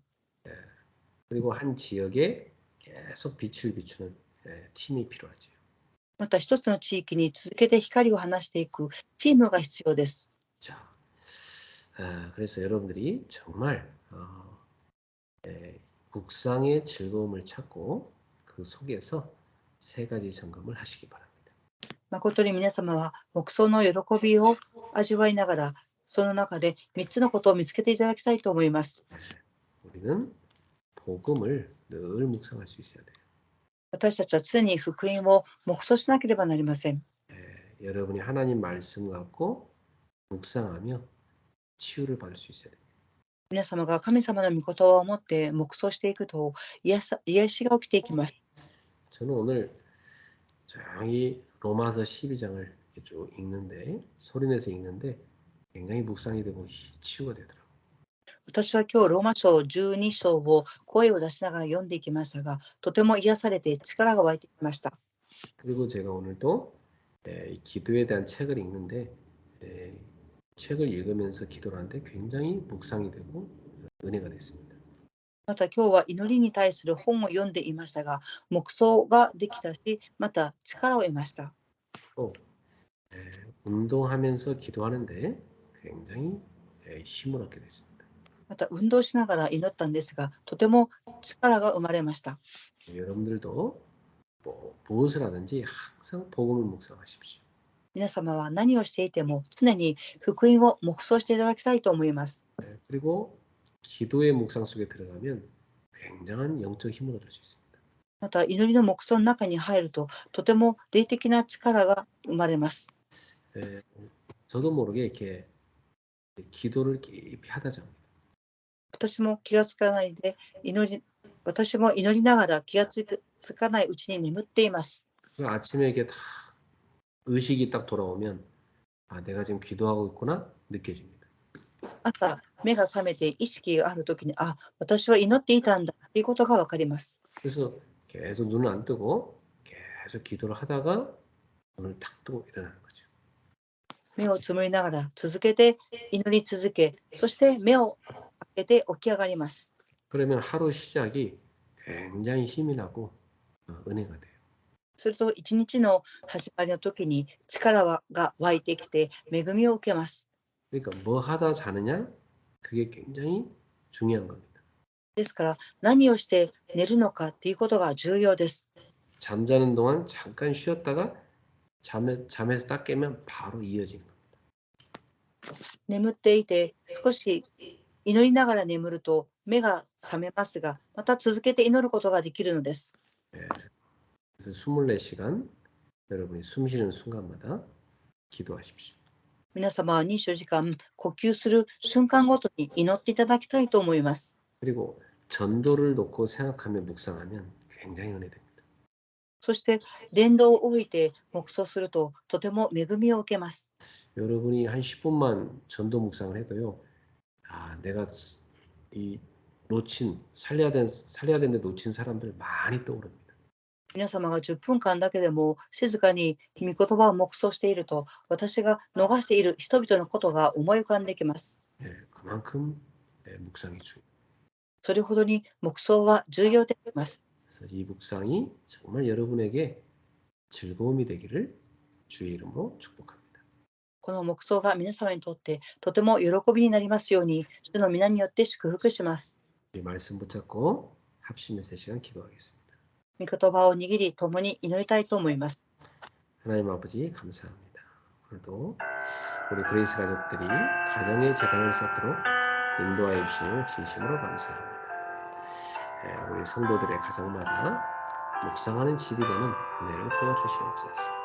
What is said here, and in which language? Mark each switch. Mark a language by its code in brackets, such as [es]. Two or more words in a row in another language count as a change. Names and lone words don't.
[ko] 그리고 한 지역에 계속 빛을 비추는 팀이 필요하죠. [ja] また一つの地域に続けて光を放していくチームが必要です。 [ko] 자, 그래서 여러분들이 정말 묵상의 즐거움을 찾고 그 속에서 세 가지 점검을 하시기 바랍니다. [ja] 誠に皆様は黙想の喜びを味わいながら、その中で3つのことを見つけていただきたいと思います。 [ko] 우리는 복음을 늘 묵상할 수 있어야 돼요. [ja] 私たちは常に福音を黙想しなければなりません。 [ko] 여러분이 하나님 말씀 갖고 묵상하며 치유를 받을 수 있어야 돼요. [ja] 皆様が神様の御言葉を持って黙想していくと癒しが起きていきます。 [ko] 저는 오늘 조용히 로마서 12장을 쭉 읽는데 소리내서 읽는데 굉장히 묵상이 되고 치유가 되더라고요. [ja] 私は今日ローマ書12章を声を出しながら読んでいきましたが、とても癒されて力が湧いてきました。 [ko] 그리고 제가 오늘도 기도에 대한 책을 읽는데 책을 읽으면서 기도를 하는데 굉장히 묵상이 되고 은혜가 됐습니다. [ja] また今日は祈りに対する本を読んでいましたが、黙想ができたし、また力を得ました。 [ko] 또 운동하면서 기도하는데 굉장히 힘을 얻게 됐습니다. [ja] また運動しながら祈ったんですが、とても力が生まれました。 [ko] 여러분들도 무엇을 하든지 항상 복음을 묵상하십시오. [ja] 皆様は何をしていても常に福音を黙想していただきたいと思います。 [ko] 그리고 기도의 묵상 속에 들어가면 굉장한 영적 힘을 얻을 수 있습니다. [ja] また祈りの黙想の中に入ると、とても霊的な力が生まれます。 [ko] 저도 모르게 이렇게 기도를 깊이 하다 잡니다. [ja] 私も気がつかないで私も祈りながら気がつかないうちに眠っています。 [ko] 아침에 이게 다 의식이 딱 돌아오면 아, 내가 지금 기도하고 있구나 느껴집니다. [ja] 朝目が覚めて意識があるときに、あ、私は祈っていたんだということがわかります。 [ko] 그래서 계속 눈을 안 뜨고 계속 기도를 하다가 눈을 탁 뜨고 일어나는 거죠. [ja] 目をつむりながら続けて祈り続け、そして目を開けて起き上がります。 [ko] 그러면 하루 시작이 굉장히 힘이 나고 은혜가 돼요. [ja] すると一日の始まりの時に力が湧いてきて恵みを受けます。 [ko] 그러니까 뭐 하다 자느냐 그게 굉장히 중요한 겁니다. [ja] ですから何をして寝るのかということが重要です。 [ko] 잠자는 동안 잠깐 쉬었다가 잠에서 딱 깨면 바로 이어지는 겁니다. [ja] 眠っていて少し祈りながら眠ると目が覚めますが、また続けて祈ることができるのです。 [ko] 그래서 24시간 여러분이 숨 쉬는 순간마다 기도하십시오. [ja] 皆様は24時間呼吸する瞬間ごとに祈っていただきたいと思います。 [ko] 그리고 전도를 놓고 생각하며 묵상하면 굉장히 은혜됩니다. [ja] そして伝道を置いて黙想するととても恵みを受けます。 [ko] 여러분이 한 10분만 전도 묵상을 해도요. 아, 내가 이 살려야 되는데 놓친 사람들 많이 떠오릅니다. [ja] 皆様が10分間だけでも静かに御言葉を黙想していると、私が逃している人々のことが思い浮かんできます。 [ko] 그만큼 묵상이 중요해요. [ja] それほどに黙想は重要であります。 [ko] 그래서 이 묵상이 정말 여러분에게 즐거움이 되기를 주의 이름으로 축복합니다. [ja] この黙想が皆様にとってとても喜びになりますように、主の皆によって祝福します。 [ko] 이 말씀 붙잡고 합심해서 시간 기도하겠습니다. [ja] 御言葉を握り共に祈りたいと思います。 [ko] 하나님 아버지 감사합니다. 오늘도 우리 그레이스 가족들이 가정의 재단을 쌓도록 인도하여 주시니 진심으로 감사합니다. 우리 성도들의 가정마다 묵상하는 집이 되는 은혜를 부어주시옵소서.